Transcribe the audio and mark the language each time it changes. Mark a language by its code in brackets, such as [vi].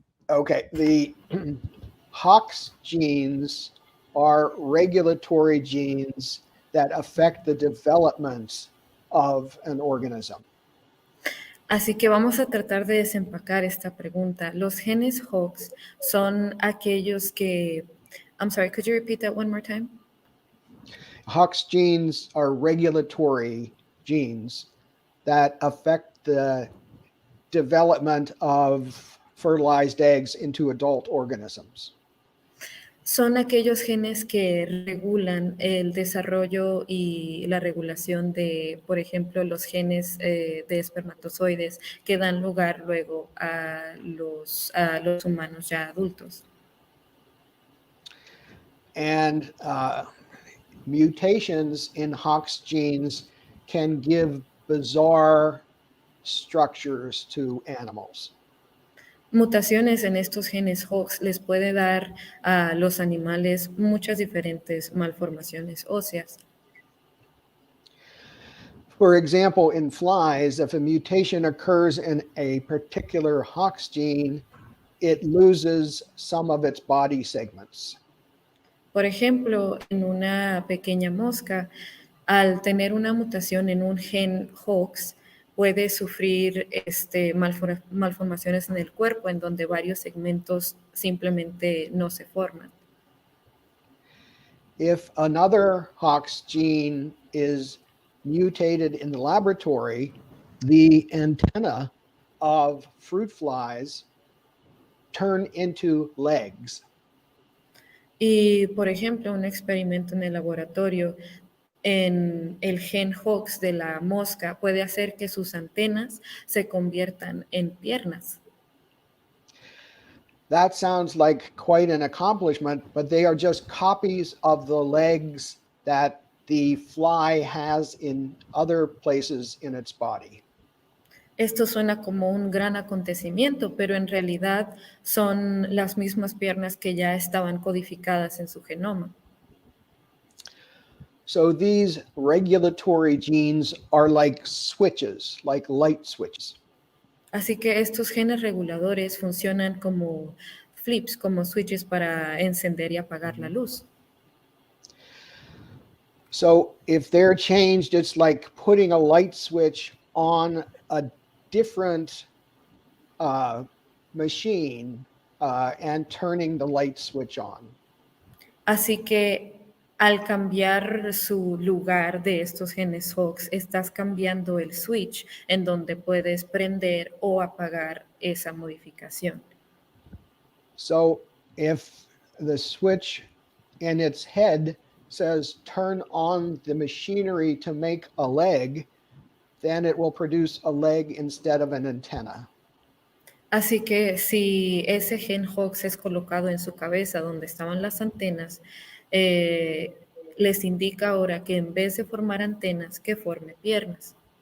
[en] Okay. The Hox genes are regulatory genes that affect the development of an organism. [es] Así que vamos a tratar de desempacar esta pregunta. Los genes Hox son aquellos que... [en] I'm sorry, could you repeat that one more time? Hox genes are regulatory genes that affect the development of fertilized eggs into adult organisms. [es] Son aquellos genes que regulan el desarrollo y la regulación de, por ejemplo, los genes de espermatozoides que dan lugar luego a los humanos ya adultos. [en] And mutations in Hox genes can give bizarre structures to animals. [es] Mutaciones en estos genes Hox les puede dar a los animales muchas diferentes malformaciones óseas. [en] For example, in flies, if a mutation occurs in a particular Hox gene, it loses some of its body segments. [es] Por ejemplo, en una pequeña mosca, al tener una mutación en un gen Hox, puede sufrir malformaciones en el cuerpo en donde varios segmentos simplemente no se forman. [en] If another Hox gene is mutated in the laboratory, the antenna of fruit flies turn into legs. [es] Y, por ejemplo, un experimento en el laboratorio en el gen Hox de la mosca puede hacer que sus antenas se conviertan en piernas. [en] That sounds like quite an accomplishment, but they are just copies of the legs that the fly has in other places in its body. [es] Esto suena como un gran acontecimiento, pero en realidad son las mismas piernas que ya estaban codificadas en su genoma. [en] So these regulatory genes are like switches, like light switches. [es] Así que estos genes reguladores funcionan como flips, como switches para encender y apagar la luz. [en] So if they're changed, it's like putting a light switch on a different machine and turning the light switch on. [es] Así que al cambiar su lugar de estos genes Hox, estás cambiando el switch en donde puedes prender o apagar esa modificación. [en] So if the switch in its head says turn on the machinery to make a leg, then it will produce a leg instead of an antenna. [es] Así que si ese gen Hox es colocado en su cabeza donde estaban las antenas, les indica ahora que en vez de formar antenas, que forme piernas.